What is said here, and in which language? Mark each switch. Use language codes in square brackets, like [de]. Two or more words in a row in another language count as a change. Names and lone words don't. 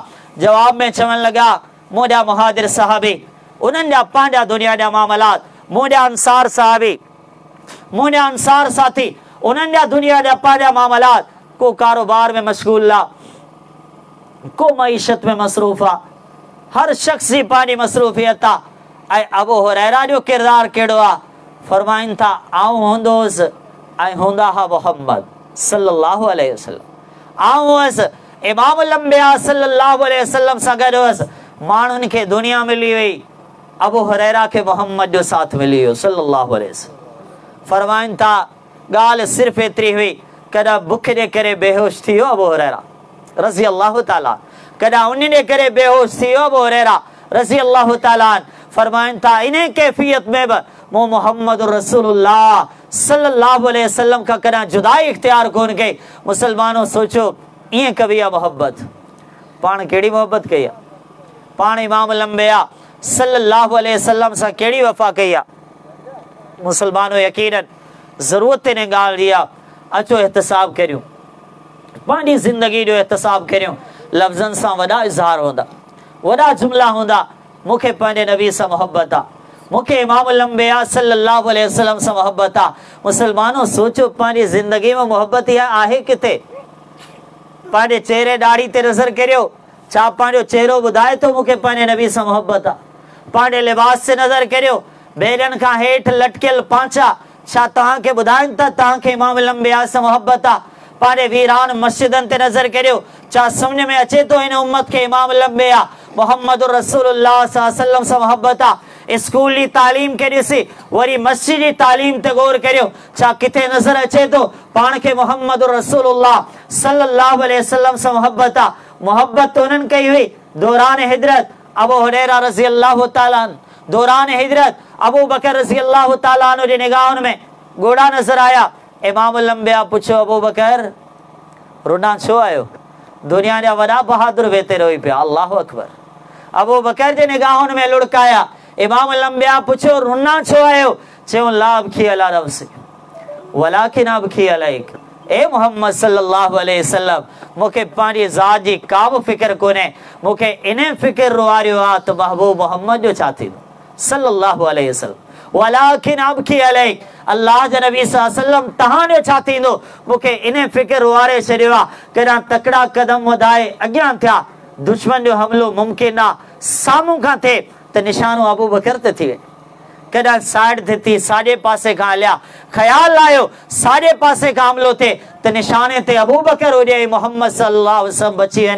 [sd] जवाब में चवण लॻा, मुंहिंजा मुहाजिर सहाबी, उन्हनि जा पंहिंजा दुनिया जा मामलात, मुंहिंजा अंसार सहाबी, मुंहिंजा अंसार साथी, उन्हनि जा दुनिया जा पंहिंजा मामलात, को कारोबार में मशगूल आहे, को मईशत में मसरूफ़ आहे, हर शख्स जी पंहिंजी मसरूफ़ियत आहे। ऐं अबू हुरैरा जो किरदार कहिड़ो आहे? फरमाइनि था, आऊं हूंदोसि ऐं हूंदा हा मुहम्मद [ar] صلى الله عليه وسلم, [sd] आऊं हुअसि इमाम अल-अंबिया [ar] صلى الله عليه وسلم [sd] सां गॾु हुअसि। माण्हुनि खे दुनिया मिली वई, अबू हुरैरा खे मोहम्मद जो साथ मिली वियो [ar] صلى الله عليه وسلم. [sd] फरमाइनि था, ॻाल्हि सिर्फ़ एतिरी हुई, कॾहिं बुख जे करे बेहोश थी वियो अबू हुरैरा [ar] رضي الله تعالى, [sd] कॾहिं उन जे करे बेहोश थी वियो अबू हुरैरा [ar] رضي الله تعالى. [sd] फरमाइनि था, इन कैफ़ियत में बि मूं मोहम्मद रसूलुल्लाह [ar] صلى الله عليه وسلم [sd] खां कॾहिं जुदाई इख्तियार कोन कई। मुसलमानों सोचो, ईअं कबी आहे मोहब्बत? पाण कहिड़ी मोहब्बत कई आहे? पाण इमाम अल-अंबिया [ar] صلى الله عليه وسلم [sd] सां कहिड़ी वफ़ा कई आहे? मुसलमानों यकीनन ज़रूरत इन ॻाल्हि जी आहे, अचो एहतिसाब करियूं, पंहिंजी ज़िंदगी जो एहतिसाब करियूं। लफ़्ज़नि सां वॾा इज़हार हूंदा, वॾा जुमिला हूंदा, मूंखे पंहिंजे नबी सां मोहब्बत आहे, मूंखे इमाम अल-अंबिया [ar] صلى الله عليه وسلم [sd] सां मोहब्बत आहे। मुसलमानों सोचो, पंहिंजी ज़िंदगी में मोहब्बत इहा आहे किथे? पंहिंजे चेहरे ॾाढ़ी ते नज़र करियो, छा पंहिंजो चेहरो ॿुधाए थो मूंखे पंहिंजे नबी सां मोहब्बत आहे? पंहिंजे लिबास ते नज़र करियो, बेड़नि खां हेठि लटकियल पांचा, छा तव्हांखे ॿुधाइनि था तव्हांखे इमाम अल-अंबिया सां मोहब्बत आहे? पंहिंजे वीरान मस्जिदनि ते नज़र करियो, छा सम्झ में अचे थो हिन उम्मत खे इमाम अल-अंबिया मोहम्मद रसूलुल्लाह [ar] صلى الله عليه وسلم [sd] सां मोहब्बत आहे? स्कूल जी तालीम खे ॾिसी वरी मस्जिद जी तालीम ते गौर करियो, छा किथे नज़र अचे थो पाण खे मोहम्मद रसूलुल्लाह [ar] صلى الله عليه وسلم [sd] सां मोहब्बत आहे? मोहब्बत उन्हनि कई हुई दौरान हिजरत अबू हुरैरा [ar] رضي الله تعالى, [sd] दौरान हिजरत अबू बकर [ar] رضي الله تعالى [sd] जे निगाहुनि में गोड़ा नज़र आया। इमाम अल-अंबिया पुछो, अबू बकर रुना छो आयो? दुनिया जा वॾा बहादुर वेते रही पिया, [ar] الله أكبر. [sd] अबू बकर जे निगाहुनि में लुढ़काया। इमाम अल-अंबिया पुछो, रुना छो आयो? चयो, [ar] لا أبكي على نفسي ولكن أبكي عليك. اي محمد صلى الله عليه وسلم, [sd] मूंखे पंहिंजी ज़ात जी का बि फ़िक्र कोन्हे, मूंखे इन फ़िक्र रुआरियो आहे त महबूब मोहम्मद जो छा थींदो [ar] صلى الله عليه وسلم. ولكن أبكي عليك, [sd] अल्लाह जे नबी [ar] صلى الله عليه وسلم [sd] तव्हांजो छा थींदो? मूंखे इन फ़िक्र रुआरे छॾियो आहे, कॾहिं तकड़ा कदम वधाए अॻियां थिया, दुश्मन जो हमलो मुमकिन आहे साम्हूं खां थिए त निशानो अबू बकर ते थी वञे। कॾहिं साइड ते थी साॼे पासे खां हलिया, ख़्याल आयो साॼे पासे खां हमलो थिए त निशाने ते अबू बकर हुजे, मोहम्मद [ar] صلى الله عليه وسلم [sd] बची वञे।